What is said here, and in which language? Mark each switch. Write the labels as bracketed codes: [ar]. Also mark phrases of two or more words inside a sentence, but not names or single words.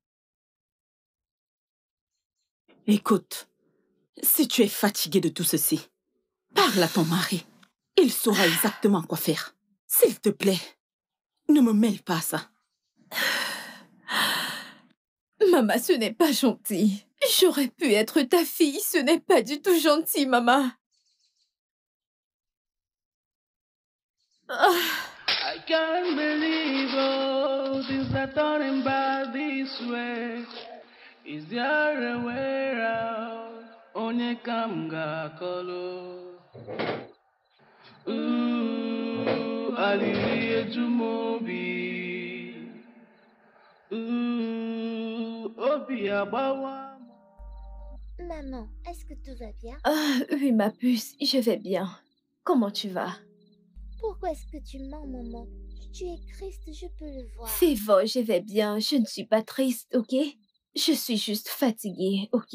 [fr] Écoute, si tu es fatigué de tout ceci, parle à ton mari. Il saura exactement quoi faire. S'il te plaît, ne me mêle pas à ça. Maman, ce n'est pas gentil. J'aurais pu être ta fille. Ce n'est pas du tout gentil, maman. [en] I can't believe all things are turning bad this way. Is there a way out? [ig] Onye kam ga-akọlụ. Alili ejumobi. Obi agbawa. [fr] Maman, est-ce que tout va bien? Ah, oui, ma puce, je vais bien. Comment tu vas? Pourquoi est-ce que tu mens, maman? Tu es triste, je peux le voir. C'est vrai, je vais bien. Je ne suis pas triste, ok? Je suis juste fatiguée, ok?